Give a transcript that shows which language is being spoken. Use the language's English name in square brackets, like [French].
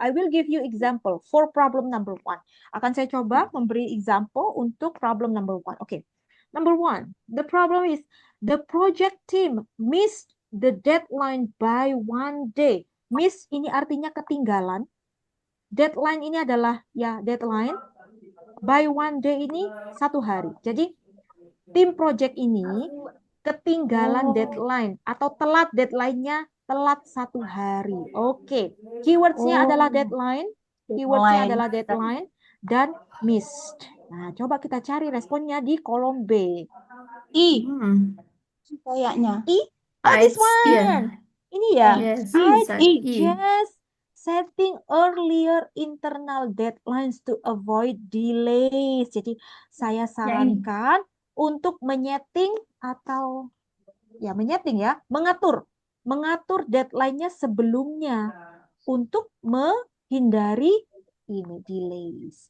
[English] I will give you example for problem number 1. [Indonesian] Akan saya coba memberi example untuk problem number 1. [English] Oke. Number 1, the problem is the project team missed the deadline by 1 day. [Indonesian] Miss ini artinya ketinggalan. Deadline ini adalah ya deadline. By 1 day ini 1 hari. Jadi tim project ini ketinggalan deadline atau telat deadline-nya telat 1 hari. Oke. Keywords-nya adalah deadline. Keywordnya adalah deadline dan missed. Nah, coba kita cari responnya di kolom B. Kayaknya. [English] This one. Yeah. [Indonesian] Ini ya. [English] Yes, I exactly. just setting earlier internal deadlines to avoid delays. [Indonesian] Jadi saya sarankan untuk menyeting atau ya menyeting ya, mengatur deadline-nya sebelumnya untuk menghindari ini delays.